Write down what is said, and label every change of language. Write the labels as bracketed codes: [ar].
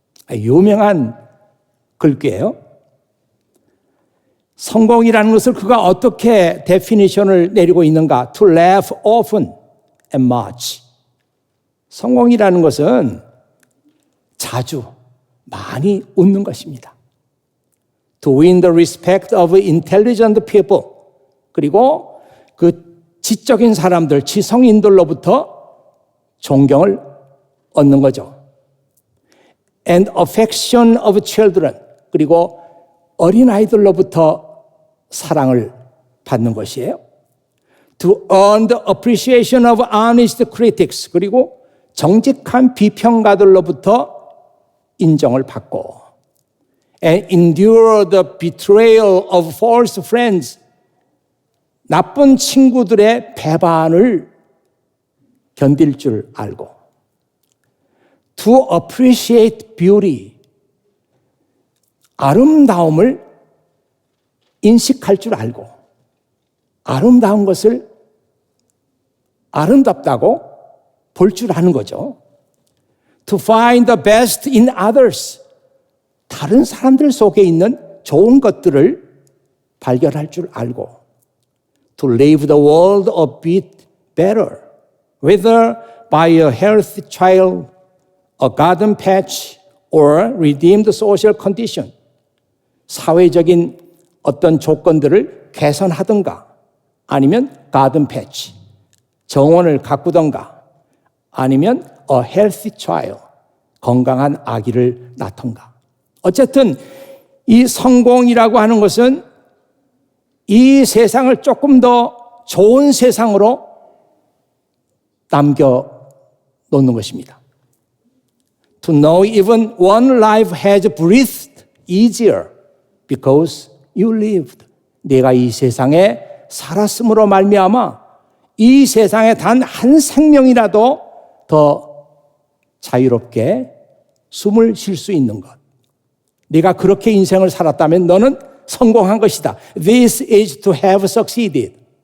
[ko] 유명한 글귀예요. 성공이라는 것을 그가 어떻게 데피니션을 내리고 있는가? [en] To laugh often and much. [ko] 성공이라는 것은 자주 많이 웃는 것입니다. [en] To win the respect of intelligent people. [ko] 그리고 그 지적인 사람들, 지성인들로부터 존경을 얻는 거죠. [en] And affection of children. [ko] 그리고 어린아이들로부터 사랑을 받는 것이에요. [en] To earn the appreciation of honest critics. [ko] 그리고 정직한 비평가들로부터 인정을 받고. [en] And endure the betrayal of false friends. [ko] 나쁜 친구들의 배반을 견딜 줄 알고. [en] To appreciate beauty. [ko] 아름다움을 인식할 줄 알고, 아름다운 것을 아름답다고 볼 줄 아는 거죠. [en] To find the best in others. [ko] 다른 사람들 속에 있는 좋은 것들을 발견할 줄 알고 [en] to leave the world a bit better, whether by a healthy child, a garden patch, or redeemed social condition. [ko] 사회적인 어떤 조건들을 개선하든가 아니면 가든 패치, 정원을 가꾸던가 아니면 [en] a healthy child, [ko] 건강한 아기를 낳던가. 어쨌든 이 성공이라고 하는 것은 이 세상을 조금 더 좋은 세상으로 남겨놓는 것입니다. [en] To know even one life has breathed easier because you lived. [ko] 내가 이 세상에 살았음으로 말미암아 이 세상에 단 한 생명이라도 더 자유롭게 숨을 쉴 수 있는 것. 네가 그렇게 인생을 살았다면 너는 성공한 것이다. [en] This is to have succeeded.